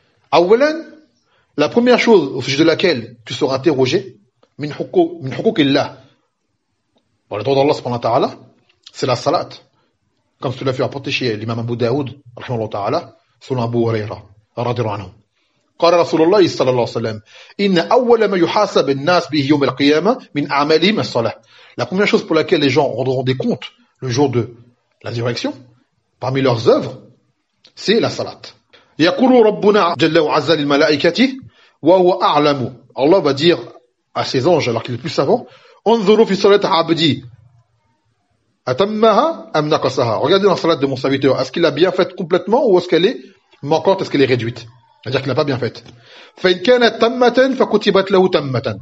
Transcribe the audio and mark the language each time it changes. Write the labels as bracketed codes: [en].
[fr] Awalan, la première chose au sujet de laquelle tu seras interrogé, [ar] min hukuk illah, [fr] par le droit d'Allah subhanahu wa ta'ala, c'est la salat. Comme cela fut rapporté chez l'imam Abu Daoud, selon Abu Huraira, radhiyallahu anhu. [ar] قال رسول الله صلى الله عليه وسلم إن أول ما يحاسب الناس به يوم القيامة من أعمالهم الصلاة. [fr] La première chose pour laquelle les gens rendront des comptes le jour de la résurrection, parmi leurs œuvres, c'est la salat. [ar] يقول ربنا جل وعز للملائكة وهو أعلم. [fr] Allah va dire à ses anges alors qu'il est plus savant, [ar] انظروا في صلاة عبدي أتمها أم نقصها. [fr] Regardez la salat de mon serviteur, est-ce qu'il l'a bien faite complètement ou est-ce qu'elle est manquante, est-ce qu'elle est réduite? C'est-à-dire qu'il n'a pas bien fait. [ar] فَإِنْ كَانَتْ تَمَّةً فَكُتِبَتْ لَهُ تَمَّةً.